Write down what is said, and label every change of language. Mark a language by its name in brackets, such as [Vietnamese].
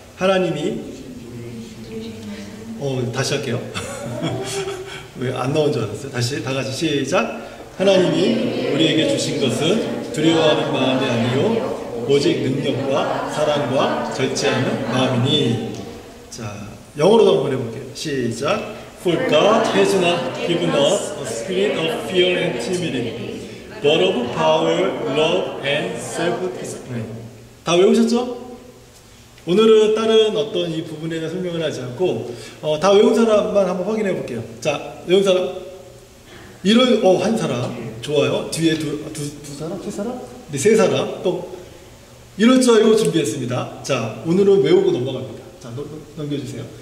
[Korean] 하나님이 다시 할게요. 왜 안 나온 줄 알았어요? 다시 다 같이 시작. 하나님이 우리에게 주신 것은 두려워하는 마음이 아니요 오직 능력과 사랑과 절제하는 마음이니. 자, 영어로도 한번 해볼게요. 시작. [English] For God has not given us a spirit of fear and timidity, but of power, love, and self-discipline. [Korean] 다 외우셨죠? 오늘은 다른 어떤 이 부분에 대한 설명을 하지 않고 다 외운 사람만 한번 확인해 볼게요. 자, 외운 사람. 한 사람. 좋아요. 뒤에 두 사람? 세 사람? 네, 세 사람. 또 이럴 줄 알고 준비했습니다. 자, 오늘은 외우고 넘어갑니다. 자, 넘겨주세요.